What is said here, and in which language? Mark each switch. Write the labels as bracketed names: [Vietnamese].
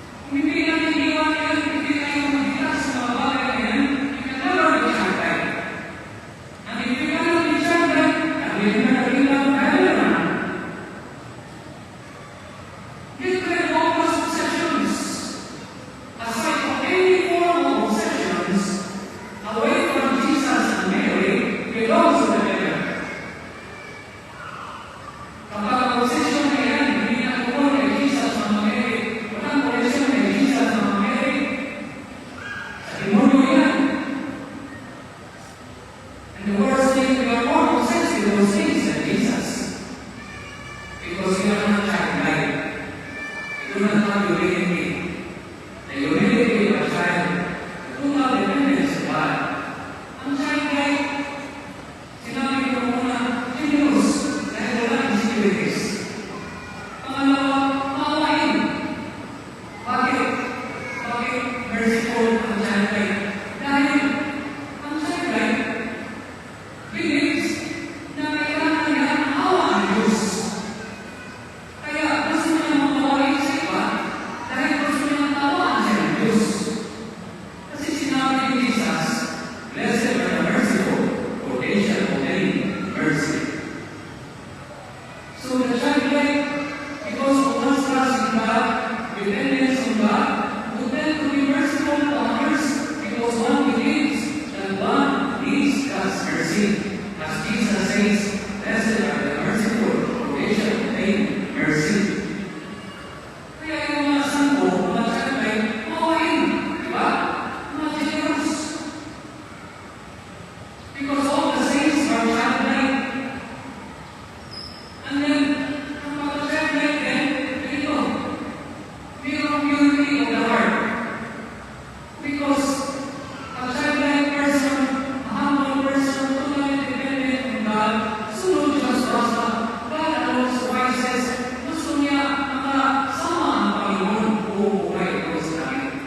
[Filipino] Kung hindi natin iwan yan, hindi tayo magkita sa mga bagay na yan, [English] you can never be champion. And if you cannot be champion, and you cannot be champion, get rid of all those obsessions. Aside from any form of obsessions, away from Jesus and Mary, belongs to the devil. [Filipino] Kapag ang obsession na yan, hindi nakukuha kay Jesus ang mga Mary, walang connection kay Jesus ang mga Mary, sa demonyo yan. [English] And the worst thing, we are more obsessed with those things than Jesus. Because we are not childlike. We do not have humility. The humility of a child, the total dependence of God. [Filipino] Ang childlike, sinabi ko muna, generous, dahil wala insecurities. Pangalawa, maawain. Bakit? Bakit merciful ang childlike? Dahil ang childlike believes na kailangan niya ang awa ng Diyos. Kaya gusto niya magawain sa iba dahil gusto niya tawaan siya ng Diyos. [English] Kasi sinabi ni Jesus, blessed are the merciful, for they shall obtain mercy. So the childlike, because of one's trust in God, dependence on God, would tend to be merciful to others because one believes that one needs God's mercy. As Jesus says, blessed are the merciful, for they shall obtain mercy. [Filipino] Kaya yung mga santo, mga childlike, mawain, di ba? Mga generous. [English] Because all the saints are childlike. [Filipino] And then, ang mga childlike din, ganito, mayroong [English] purity of the heart. Because a childlike person, a humble person, totally dependent on God, [Filipino] sunod Diyos basta, [English] God alone suffices, [Filipino] gusto niya makasama ang Panginoon buong buhay ko sa akin.